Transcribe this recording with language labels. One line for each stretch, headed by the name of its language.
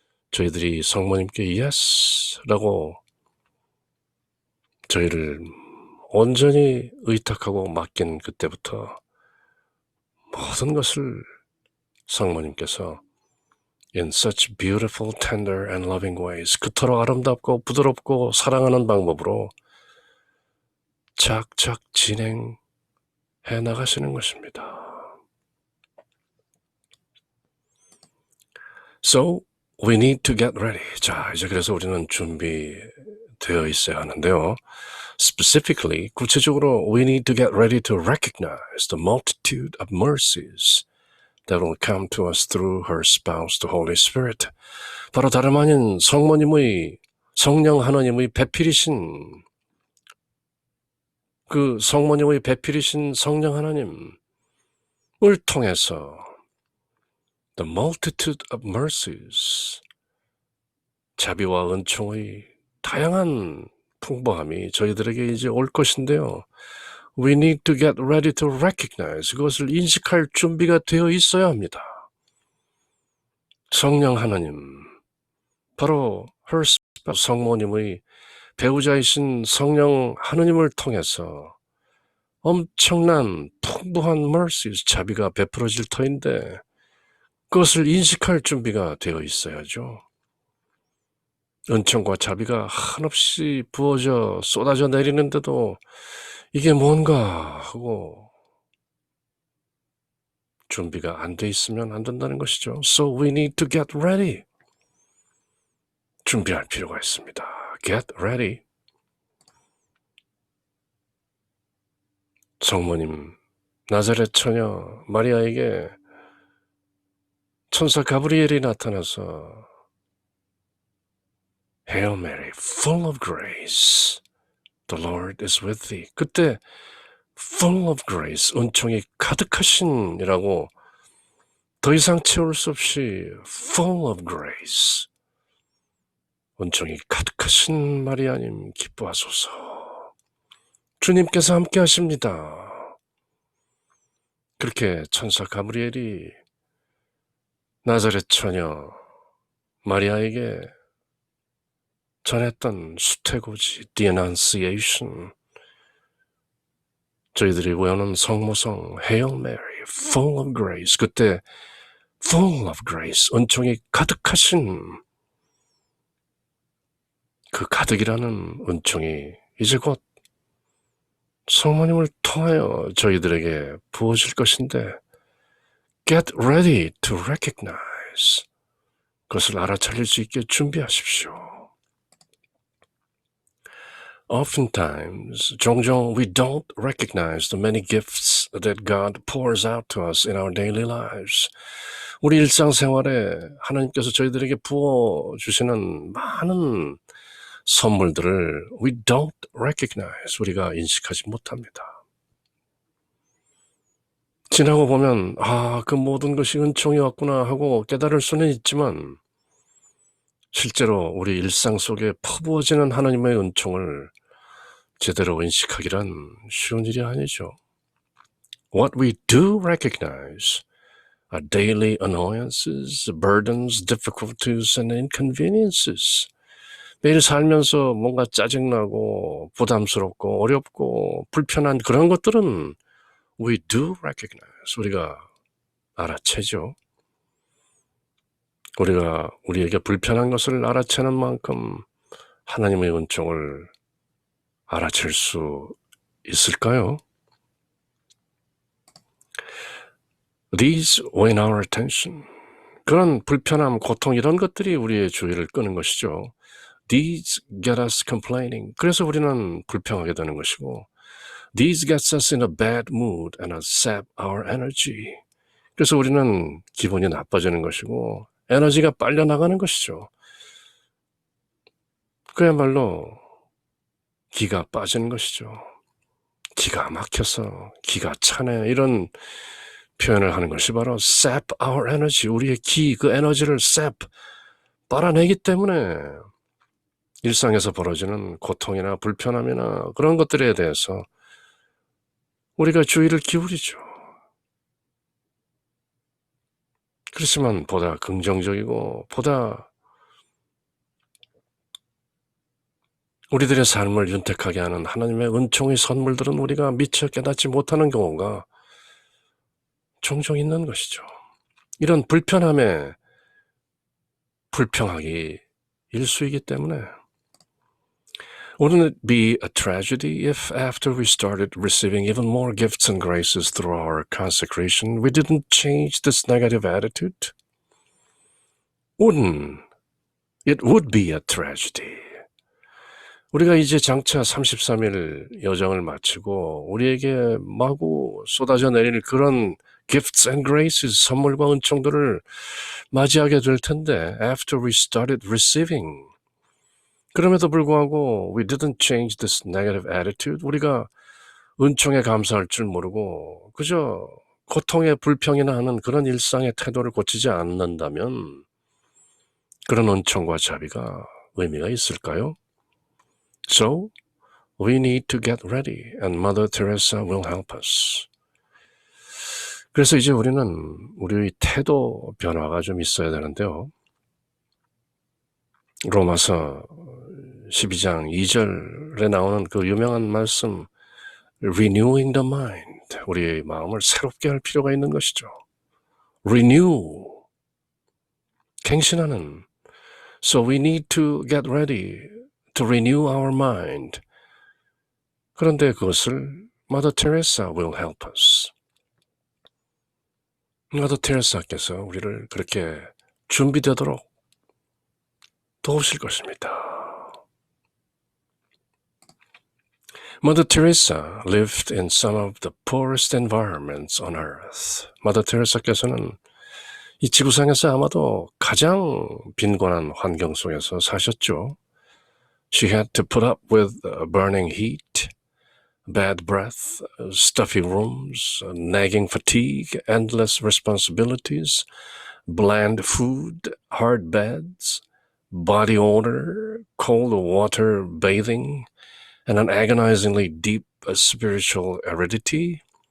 Korean: 저희들이 성모님께 yes라고 저희를 온전히 의탁하고 맡긴 그때부터 모든 것을 성모님께서
English: in such beautiful, tender and loving ways,
Korean: 그토록 아름답고 부드럽고 사랑하는 방법으로 착착 진행해 나가시는 것입니다.
English: So, we need to get ready.
Korean: 자, 이제 그래서 우리는 준비되어 있어야 하는데요.
English: Specifically,
Korean: 구체적으로
English: we need to get ready to recognize the multitude of mercies that will come to us through her spouse, the Holy Spirit.
Korean: 바로 다름 아닌 성모님의 성령 하나님의 배필이신 그 성모님의 배필이신 성령 하나님을 통해서
English: The multitude of mercies,
Korean: 자비와 은총의 다양한 풍부함이 저희들에게 이제 올 것인데요.
English: We need to get ready to recognize,
Korean: 그것을 인식할 준비가 되어 있어야 합니다. 성령 하나님, 바로 her 성모님의 배우자이신 성령 하나님을 통해서 엄청난 풍부한 mercies, 자비가 베풀어질 터인데 그것을 인식할 준비가 되어 있어야죠. 은총과 자비가 한없이 부어져 쏟아져 내리는데도 이게 뭔가 하고 준비가 안 돼 있으면 안 된다는 것이죠.
English: So we need to get ready.
Korean: 준비할 필요가 있습니다.
English: Get ready.
Korean: 성모님 나자렛 처녀 마리아에게 천사 가브리엘이 나타나서
English: Hail Mary, full of grace, the Lord is with thee.
Korean: 그때
English: full of grace,
Korean: 은총이 가득하신이라고 더 이상 채울 수 없이 full of grace, 은총이 가득하신 마리아님 기뻐하소서. 주님께서 함께 하십니다. 그렇게 천사 가브리엘이 나자렛 처녀 마리아에게 전했던 수태고지
English: The Annunciation,
Korean: 저희들이 외우는 성모성
English: Hail Mary, full of grace,
Korean: 그때 full of grace, 은총이 가득하신 그 가득이라는 은총이 이제 곧 성모님을 통하여 저희들에게 부어질 것인데
English: Get ready to recognize,
Korean: 그것을 알아차릴 수 있게 준비하십시오.
English: Oftentimes,
Korean: 종종
English: we don't recognize the many gifts that God pours out to us in our daily lives.
Korean: 우리 일상생활에 하나님께서 저희들에게 부어주시는 많은 선물들을
English: we don't recognize,
Korean: 우리가 인식하지 못합니다. 지나고 보면 그 모든 것이 은총이었구나 하고 깨달을 수는 있지만 실제로 우리 일상 속에 퍼부어지는 하나님의 은총을 제대로 인식하기란 쉬운 일이 아니죠.
English: What we do recognize are daily annoyances, burdens, difficulties, and inconveniences.
Korean: 매일 살면서 뭔가 짜증나고 부담스럽고 어렵고 불편한 그런 것들은
English: we do recognize,
Korean: 우리가 알아채죠. 우리가 우리에게 불편한 것을 알아채는 만큼 하나님의 은총을 알아챌 수 있을까요?
English: These win our attention.
Korean: 그런 불편함, 고통 이런 것들이 우리의 주의를 끄는 것이죠.
English: These get us complaining.
Korean: 그래서 우리는 불평하게 되는 것이고
English: These gets us in a bad mood and sap our energy.
Korean: 그래서 우리는 기분이 나빠지는 것이고 에너지가 빨려나가는 것이죠. 그야말로 기가 빠지는 것이죠. 기가 막혀서 기가 차네, 이런 표현을 하는 것이 바로
English: sap our energy,
Korean: 우리의 그 에너지를 sap, 빨아내기 때문에 일상에서 벌어지는 고통이나 불편함이나 그런 것들에 대해서 우리가 주의를 기울이죠. 그렇지만 보다 긍정적이고 보다 우리들의 삶을 윤택하게 하는 하나님의 은총의 선물들은 우리가 미처 깨닫지 못하는 경우가 종종 있는 것이죠. 이런 불편함에 불평하기 일수이기 때문에
English: Wouldn't it be a tragedy if after we started receiving even more gifts and graces through our consecration, we didn't change this negative attitude? It would be a tragedy.
Korean: 우리가 이제 장차 33일 여정을 마치고 우리에게 마구 쏟아져 내릴 그런
English: gifts and graces,
Korean: 선물과 은총들을 맞이하게 될 텐데
English: after we started receiving,
Korean: 그럼에도 불구하고
English: we didn't change this negative attitude.
Korean: 우리가 은총에 감사할 줄 모르고 그저 고통에 불평이나 하는 그런 일상의 태도를 고치지 않는다면 그런 은총과 자비가 의미가 있을까요?
English: So, we need to get ready and Mother Teresa will help us.
Korean: 그래서 이제 우리는 우리의 태도 변화가 좀 있어야 되는데요. 로마서 12장 2절에 나오는 그 유명한 말씀
English: renewing the mind,
Korean: 우리의 마음을 새롭게 할 필요가 있는 것이죠. renew, 갱신하는.
English: So we need to get ready to renew our mind.
Korean: 그런데 그것을
English: Mother Teresa will help us.
Korean: Mother Teresa께서 우리를 그렇게 준비되도록 도우실 것입니다.
English: Mother Teresa lived in some of the poorest environments on earth.
Korean: Mother Teresa께서는 이 지구상에서 아마도 가장 빈곤한 환경 속에서 사셨죠.
English: She had to put up with burning heat, bad breath, stuffy rooms, nagging fatigue, endless responsibilities, bland food, hard beds, body odor, cold water bathing, and an agonizingly deep spiritual aridity.